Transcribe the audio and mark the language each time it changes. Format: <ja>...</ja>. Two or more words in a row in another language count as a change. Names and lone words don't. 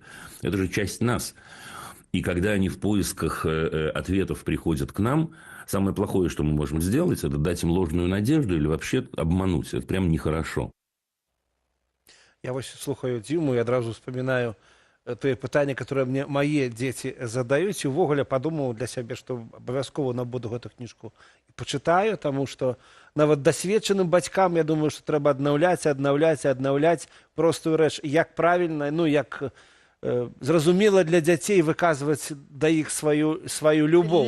<ru>Это же часть нас. И когда они в поисках ответов приходят к нам, самое плохое, что мы можем сделать, это дать им ложную надежду или вообще обмануть. Это прям нехорошо. Я вот слухаю Диму и одразу вспоминаю те</ru> <be>пытанне,</be> <ru>которое мне</ru> <be>мае дзеці задаюць, і ўвогуле падумаў для сябе, што абавязкова набуду гэту кніжку і пачытаю, таму што нават дасведчаным бацькам, я думаю, што трэба аднаўляць простую рэч, як правільна, ну, як зразумела для дзяцей выказваць да іх сваю любоў.</be>